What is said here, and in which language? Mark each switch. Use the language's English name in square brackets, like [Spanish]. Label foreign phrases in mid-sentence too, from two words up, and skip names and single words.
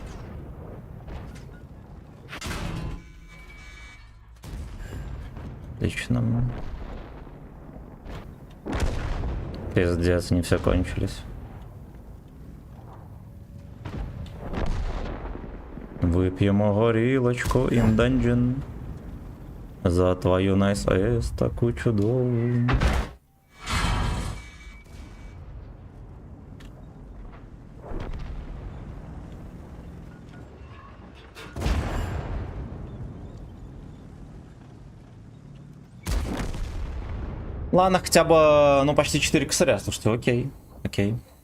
[Russian] Отлично. Пиздец, не все кончились. [Ukrainian] Выпьем горілочку [English] in dungeon [Ukrainian] за твою [English] nice ass [Ukrainian] таку чудову. [Russian] Ладно, хотя бы, ну, почти 4 косаря, слушайте, окей, окей.